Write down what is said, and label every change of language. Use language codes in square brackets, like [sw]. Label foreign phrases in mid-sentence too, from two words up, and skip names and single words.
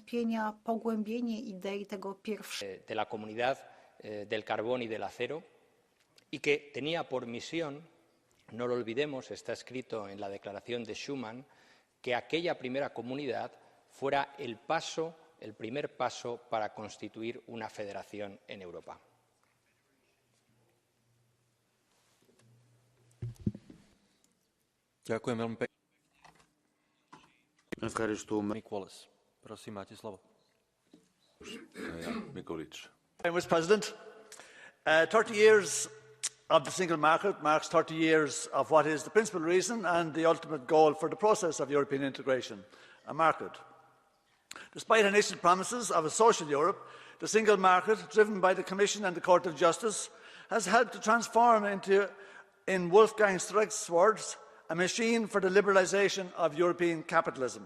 [es] de la comunidad del carbón y del acero y que tenía por misión, no lo olvidemos, está escrito en la Declaración de Schuman, que aquella primera comunidad fuera el primer paso para constituir una federación en Europa. [sk] Ďakujem veľmi pekne. Prosím, máte slovo. [en] Mr. President, 30 years of the single market marks 30 years of what is the principal reason and the ultimate goal for the process of European integration, a market. Despite initial promises of a social Europe, the single market, driven by the Commission and the Court of Justice, has helped to transform into, in Wolfgang Streich's words, a machine for the liberalisation of European capitalism.